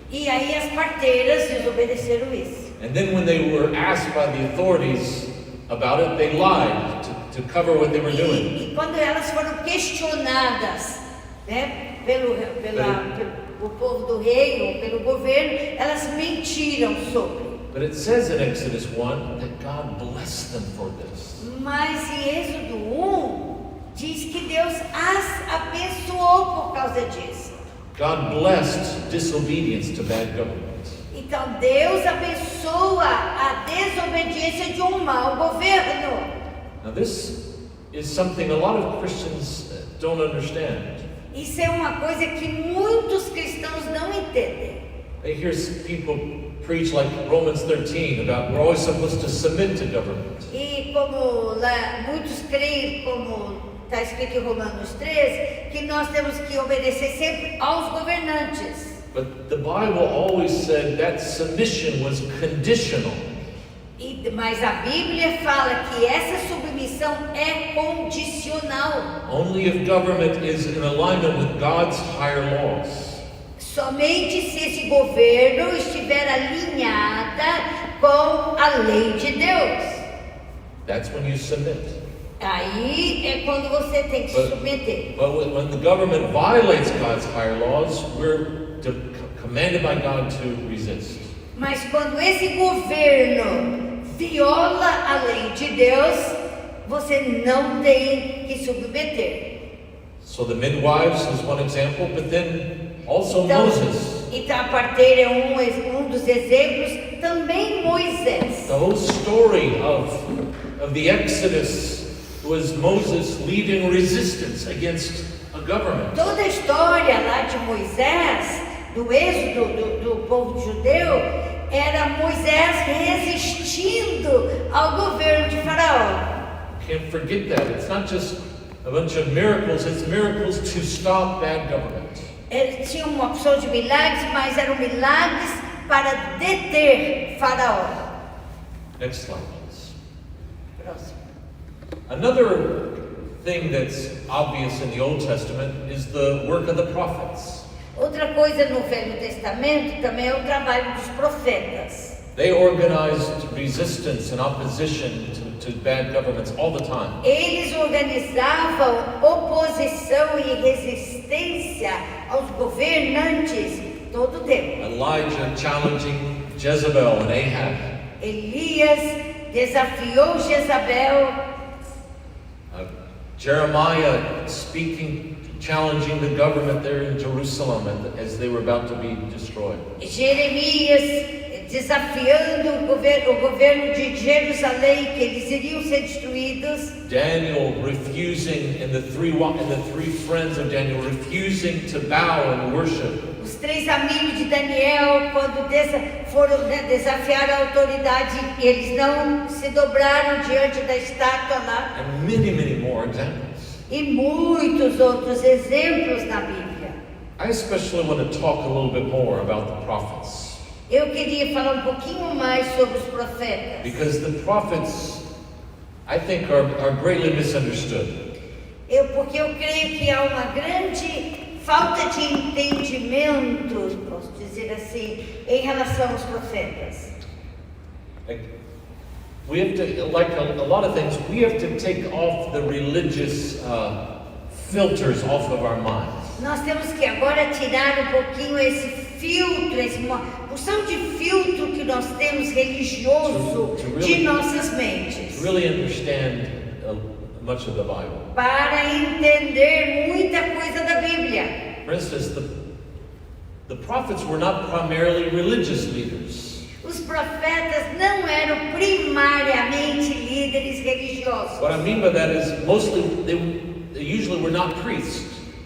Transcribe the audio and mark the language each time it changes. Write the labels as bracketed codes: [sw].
[pt] E aí as parteiras desobedeceram isso. [en] And then when they were asked by the authorities about it, they lied to cover what they were doing. [pt] E quando elas foram questionadas, né, pelo povo do rei ou pelo governo, elas mentiram sobre. [en] But it says in Exodus 1 that God blessed them for this. [pt] Mas em Êxodo 1 diz que Deus as abençoou por causa disso. [en] God blessed disobedience to bad government. [pt] Então Deus abençoa a desobediência de um mau governo. [en] Now this is something a lot of Christians don't understand. [pt] Isso é uma coisa que muitos cristãos não entendem. [en] They hear people preach like Romans 13 about we're always supposed to submit to government. [pt] E como lá muitos creem, como está escrito em Romanos 13, que nós temos que obedecer sempre aos governantes. [en] But the Bible always said that submission was conditional. [pt] Mas a Bíblia fala que essa submissão é condicional. [en] Only if government is in alignment with God's higher laws. [pt] Somente se esse governo estiver alinhada com a lei de Deus. [en] That's when you submit. [pt] Aí é quando você tem que se submeter. [en] But when the government violates God's higher laws, we're commanded by God to resist. [pt] Mas quando esse governo viola a lei de Deus, você não tem que submeter. [en] So the midwives is one example, but then also Moses. [pt] Então a parteira é um dos exemplos, também Moisés. [en] The whole story of the Exodus was Moses leading resistance against a government. [pt] Toda a história lá de Moisés, do êxodo do povo judeu, era Moisés resistindo ao governo de Faraó. [en] Can't forget that. It's not just a bunch of miracles, it's miracles to stop bad government. [pt] Ele tinha uma opção de milagres, mas eram milagres para deter Faraó. [en] Next slide, please. [pt] Próximo. [en] Another thing that's obvious in the Old Testament is the work of the prophets. [pt] Outra coisa no Velho Testamento também é o trabalho dos profetas. [en] They organized resistance and opposition to bad governments all the time. [pt] Eles organizavam oposição e resistência aos governantes todo o tempo. [en] Elijah challenging Jezebel and Ahab. [pt] Elias desafiou Jezabel. [en] Jeremiah speaking, challenging the government there in Jerusalem as they were about to be destroyed. [pt] Jeremias desafiando o governo de Jerusalém, que eles iriam ser destruídos. [en] Daniel refusing, and the three friends of Daniel refusing to bow and worship. [pt] Os três amigos de Daniel, quando foram desafiar a autoridade, eles não se dobraram diante da estátua lá. [en] And many, many more examples. [pt] E muitos outros exemplos na Bíblia. [en] I especially want to talk a little bit more about the prophets. [pt] Eu queria falar um pouquinho mais sobre os profetas. [en] Because the prophets, I think, are greatly misunderstood. [pt] Porque eu creio que há uma grande falta de entendimento, posso dizer assim, em relação aos profetas. [en] We have to, like a lot of things, we have to take off the religious filters off of our minds. [pt] Nós temos que agora tirar um pouquinho esse filtro, uma porção de filtro que nós temos religioso de nossas mentes. [en] To really understand much of the Bible. [pt] Para entender muita coisa da Bíblia. [en] For instance, the prophets were not primarily religious leaders. [pt] Os profetas não eram primariamente líderes religiosos. [en] What I mean by that is mostly they usually were not priests.